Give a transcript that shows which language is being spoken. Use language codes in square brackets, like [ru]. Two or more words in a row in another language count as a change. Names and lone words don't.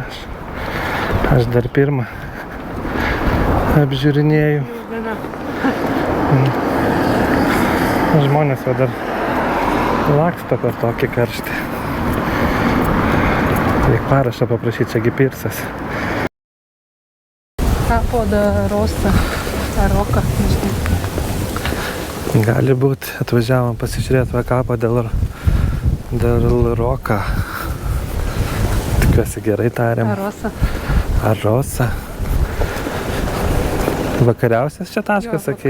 [lt] Aš dar pirmą apžiūrinėju. Žmonės va dar laksto per tokį karštį. Reik parašą paprašyti, čiagi pirsas. Capo da Rosa. Ar Roka, nežinau. Gali būt, atvažiavom pasižiūrėti va kapą dėl Roka. Tikiuosi gerai tariam. Arosa. Arosa. Vakariausias čia taškas, sakei?